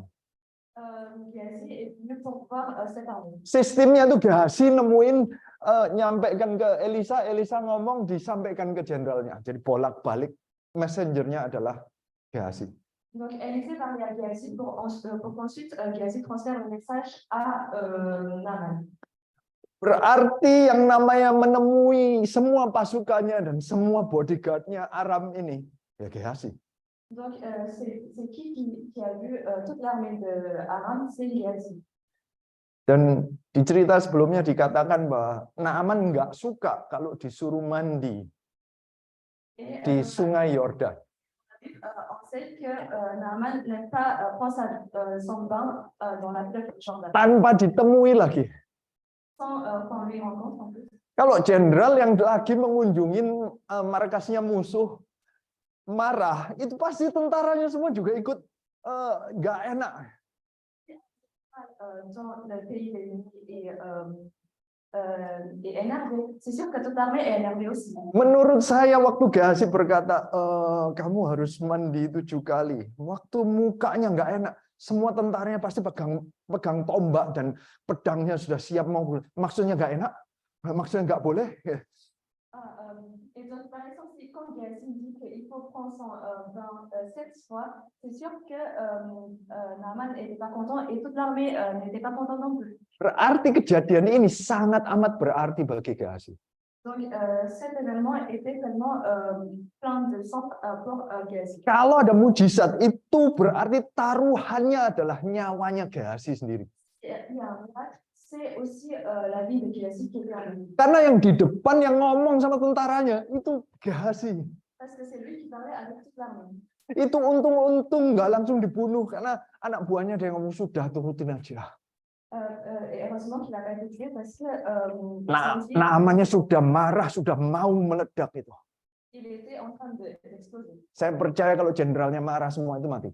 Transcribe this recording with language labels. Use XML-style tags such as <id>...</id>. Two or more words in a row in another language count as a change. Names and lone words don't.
<fr>Gehazi est venu pour voir cette armée.</fr> <id>Sistemnya itu Gehazi nemuin, nyampaikan ke Elisa, Elisa ngomong disampaikan ke jenderalnya. Jadi bolak-balik messengernya adalah Gehazi.</id> <fr>Donc, Élisée parlait à Gehazi pour qu'ensuite Gehazi transfère le message à Naaman.</fr> <id>Berarti yang namanya menemui semua pasukannya dan semua bodyguardnya Aram ini, ya Gehazi.</id> <fr>Donc, c'est qui a vu toute l'armée de Aram, c'est Gehazi.</fr> <id>Dan di cerita sebelumnya dikatakan bahwa Naaman nggak suka kalau disuruh mandi di sungai Yordan.</id> <fr>On sait que Naaman n'aime pas prendre son bain dans la fleuve Jordan.</fr> <id>Tanpa ditemui lagi.</id> <fr>Sans qu'on lui rencontre en plus.</fr> <id>Kalau jenderal yang lagi mengunjungin markasnya musuh marah, itu pasti tentaranya semua juga ikut nggak enak.</id> <fr>Dans le pays et énervé. C'est sûr que toute l'armée est énervée aussi.</fr> <id>Menurut saya waktu Gehazi berkata, kamu harus mandi 7 kali. Waktu mukanya nggak enak. Semua tentaranya pasti pegang tombak dan pedangnya sudah siap mau. Maksudnya nggak enak? Maksudnya nggak boleh?</id> <fr>Et donc, par exemple, quand Gehazi dit qu'il faut prendre son bain 7 fois, c'est sûr que Naaman n'était pas content et toute l'armée n'était pas contente non plus.</fr> <id>Berarti kejadian ini sangat amat berarti bagi Gehazi.</id> <fr>Donc, cet événement était tellement plein de sens pour Gehazi.</fr> <id>Kalau ada mujizat, itu berarti taruhannya adalah nyawanya Gehazi sendiri.</id> <fr>C'est aussi la vie de Gehazi qui est arrivée.</fr> <id>Karena yang di depan yang ngomong sama tentaranya itu Gehazi.</id> <fr>Parce que c'est lui qui parlait avec toute l'armée.</fr> <id>Itu untung-untung nggak langsung dibunuh karena anak buahnya dia ngomong sudah turutin aja.</id> <fr>Et heureusement qu'il n'a pas été tué parce que</fr> <id>Namanya sudah marah, sudah mau meledak itu.</id> <fr>il était en train d'exploser.</fr> <id>Saya percaya kalau jenderalnya marah semua itu mati.</id>